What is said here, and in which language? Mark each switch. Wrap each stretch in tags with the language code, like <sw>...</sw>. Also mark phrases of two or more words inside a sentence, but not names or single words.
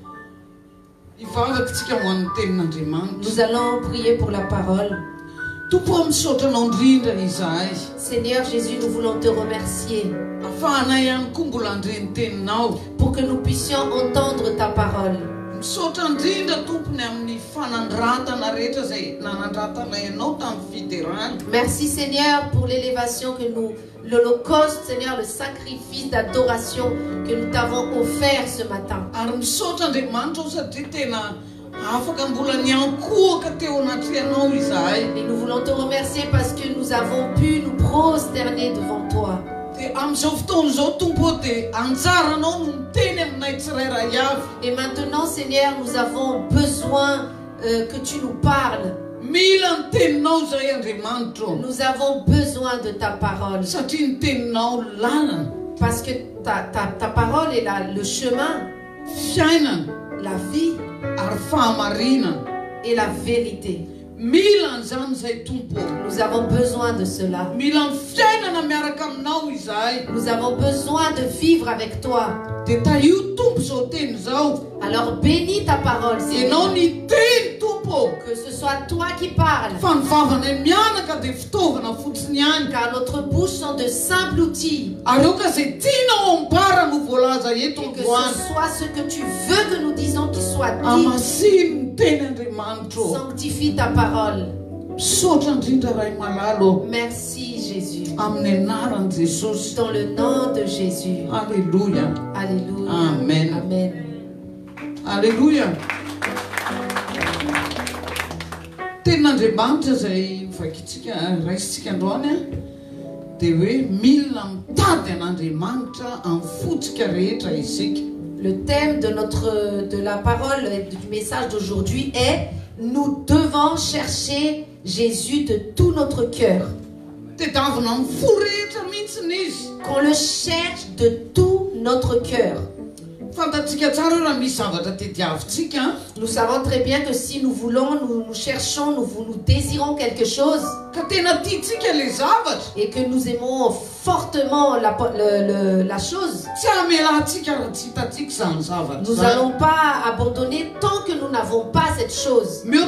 <fr>Nous allons prier pour la parole. Seigneur Jésus, nous voulons te remercier pour que nous puissions entendre ta parole.</fr> <mg>misaotra indrindra tompony amin'ny fanandratana rehetra zay nanandratana ianao tamin'ny fiderana.</mg> <fr>Merci Seigneur pour l'élévation que nous, l'holocauste, Seigneur, le sacrifice d'adoration que nous t'avons offert ce matin.</fr> <mg>Ary misaotra Andriamanitra satria tena afaka mbola niankohaka teo anaty ianao izahay.</mg> <fr>Et nous voulons te remercier parce que nous avons pu nous prosterner devant toi.</fr> <mg>Amin'izao fotoana izao tompo dia anjaranao no miteny aminay tsirairay avy.</mg> <fr>Et maintenant Seigneur, nous avons besoin que tu nous parles.</fr> <mg>Mila ny teninao zay Andriamanitra.</mg> <fr>Nous avons besoin de ta parole.</fr> <mg>Satria ny teninao lalana.</mg> <fr>Parce que ta parole est le chemin,</fr> <mg>fiainana,</mg> <fr>la vie</fr> <mg>ary fahamarinana</mg> <fr>et la vérité.</fr> <mg>Mila an'izany zay tompo.</mg> <fr>Nous avons besoin de cela.</fr> <mg>Mila ny fiainana miaraka aminao izahay.</mg> <fr>Nous avons besoin de vivre avec toi.</fr> <mg>Dia taio tompo zao teny zao.</mg> <fr>Alors bénis ta parole, Seigneur.</fr> <mg>Ianao ny teny tompo.</mg> <fr>Que ce soit toi qui parles.</fr> <mg>Fa ny vavana mianaka dia fitaovana fotsiny ihany.</mg> <fr>Car notre bouche sont de simples outils.</fr> <mg>Ary eo ka zay tianao ambara no voalaza eto</mg> <fr>Et que</fr> <mg>androany.</mg> <fr>ce soit ce que tu veux que nous disons qui soit dit.</fr> <mg>Amasiny ny teny Andriamanitra.</mg> <fr>Sanctifie ta parole.</fr> <mg>Misaotra indrindra ray malalo.</mg> <fr>Merci Jésus.</fr> <mg>Amin'ny anaran'i Jesosy.</mg> <fr>Dans le nom de Jésus. Alléluia. Alléluia. Amen. Amen. Alléluia.</fr> <mg>Tenin'Andriamanitra zay vakitsika raisitsika androany dia hoe milina mitady an'Andriamanitra amin'ny fotsika rehetra isika.</mg> <fr>Le thème de la parole et du message d'aujourd'hui est: nous devons chercher Jésus de tout notre cœur. Qu'on le cherche de tout notre cœur. Nous savons très bien que si nous voulons, nous cherchons, nous désirons quelque chose et que nous aimons fortement la chose, nous n'allons pas abandonner tant que nous n'avons pas cette chose.</fr>